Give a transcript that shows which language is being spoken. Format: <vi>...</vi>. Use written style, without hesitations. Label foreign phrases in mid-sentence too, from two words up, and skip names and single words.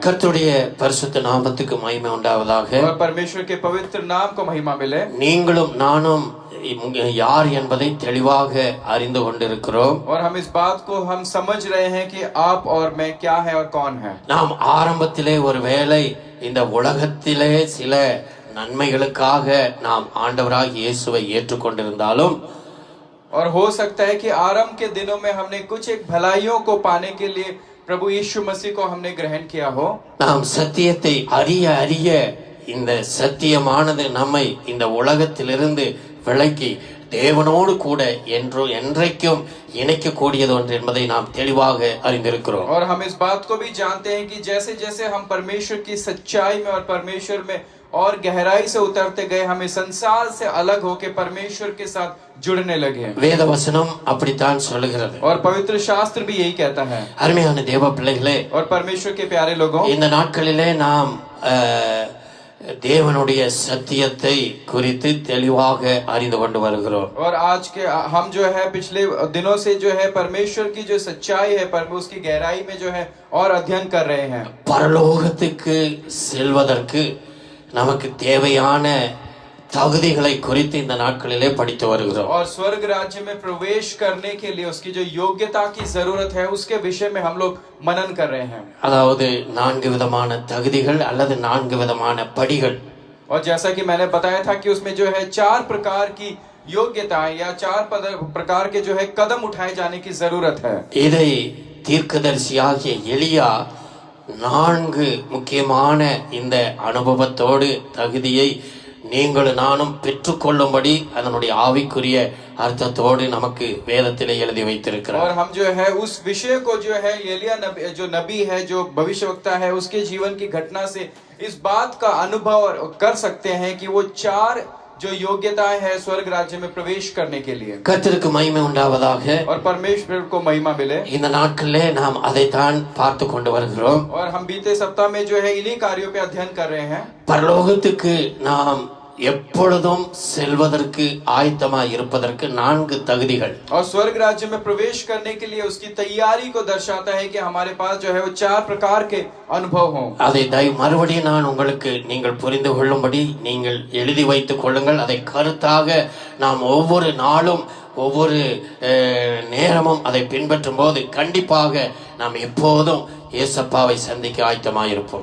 <ta>கர்த்தருடைய பரிசுத்த நாமத்துக்கு மகிமை உண்டாவதாக.</ta> <hi>और परमेश्वर के पवित्र नाम को महिमा मिले।</hi> <ta>நீங்களும் நானும் யார் என்பதை தெளிவாக அறிந்து கொண்டிருக்கிறோம்.</ta> <hi>और हम इस बात को हम समझ रहे हैं कि आप और मैं क्या है और कौन है।</hi> <ta>நாம் ஆரம்பத்திலே ஒருவேளை இந்த உலகத்திலே சில நன்மைகளுக்காக நாம் ஆண்டவராகிய இயேசுவை ஏற்றுக்கொண்டிருந்தாலும்</ta> <hi>और हो सकता है कि आरंभ के दिनों में हमने कुछ एक भलाइयों को पाने के लिए प्रभु यीशु मसीह को हमने ग्रहण किया हो।</hi> <ta>நாம் சத்தியத்தை அறிய அறிய இந்த சத்தியமானது நம்மை இந்த உலகத்திலிருந்து விலக்கி தேவனோடு கூட என்றைக்கும் இணைக்கக்கூடியது ஒன்று என்பதை நாம் தெளிவாக அறிந்திருக்கிறோம்.</ta> <hi>और हम इस बात को भी जानते हैं कि जैसे जैसे हम परमेश्वर की सच्चाई में और परमेश्वर में और गहराई से उतरते गए हम इस संसार से अलग होकर परमेश्वर के साथ जुड़ने लगे।</hi> <ta>வேத வசனம் அப்படித்தான் சொல்லுகிறது.</ta> <hi>और पवित्र शास्त्र भी यही कहता है।</hi> <ta>அருமையான தேவ பிள்ளைகளே,</ta> <hi>और परमेश्वर के प्यारे लोगों,</hi> <ta>இந்த நாட்களிலே நாம் தேவனுடைய சத்தியத்தை குறித்து தெளிவாக அறிந்து கொண்டு வருகிறோம்.</ta> <hi>और आज के हम जो है पिछले दिनों से जो है परमेश्वर की जो सच्चाई है पर उसकी गहराई में जो है और अध्ययन कर रहे हैं।</hi> <ta>பரலோகத்துக்கு செல்வதற்கு நமக்கு தேவையான தகுதிகளை குறித்து இந்த நாட்களிலே படித்து வருகிறோம்.</ta> <hi>और स्वर्ग राज्य में प्रवेश करने के लिए उसकी जो योग्यता की जरूरत है उसके विषय में हम लोग मनन कर रहे हैं।</hi> <ta>அதாவது 4 விதமான தகுதிகள் அல்லது 4 விதமான படிகள்.</ta> <hi>और जैसा कि मैंने बताया था कि उसमें जो है 4 प्रकार की योग्यताएं या 4 प्रकार के जो है कदम उठाए जाने की जरूरत है।</hi> <ta>இதை தீர்க்கதரிசியாகிய எலியா 4 முக்கியமான இந்த அனுபவத்தோடு தகுதியை நீங்களும் நானும் பெற்றுக்கொள்ளும்படி அதனுடைய ஆவிக்குரிய अर्थத்தோடு நமக்கு வேதத்திலே எழுதி வைத்திருக்கிறார்.</ta> <hi>और हम जो है उस विषय को जो है एलिया जो नबी है जो भविष्यवक्ता है उसके जीवन की घटना से इस बात का अनुभव कर सकते हैं कि वो 4 जो योग्यताएं है स्वर्ग राज्य में प्रवेश करने के लिए।</hi> <ta>கர்த்தருக்கு மகிமை உண்டாவதாக.</ta> <hi>और परमेश्वर को महिमा मिले।</hi> <ta>இந்த நாட்களிலே நாம் அதைத்தான் பார்த்து கொண்டு வருகிறோம்.</ta> <hi>और हम बीते सप्ताह में जो है इन्हीं कार्यों पे अध्ययन कर रहे हैं।</hi> <ta>பரலோகத்துக்கு நாம் எப்பொழுதும் செல்வதற்கு ஆயத்தமாய் இருப்பதற்கு 4 தகுதிகள்.</ta> <hi>और स्वर्ग राज्य में प्रवेश करने के लिए उसकी तैयारी को दर्शाता है कि हमारे पास जो है वो 4 प्रकार के अनुभव हों।</hi> <ta>அதை மறுபடியும் நான் உங்களுக்கு நீங்கள் புரிந்து கொள்ளும்படி நீங்கள் எழுதி வைத்துக் கொள்ளுங்கள். அதை கருத்தாக நாம் ஒவ்வொரு நாளும் ஒவ்வொரு நேரமும் அதை பின்பற்றும் போது கண்டிப்பாக நாம் எப்போதும் ஏசப்பாவை சந்திக்க ஆயத்தமாயிருப்போம்.</ta>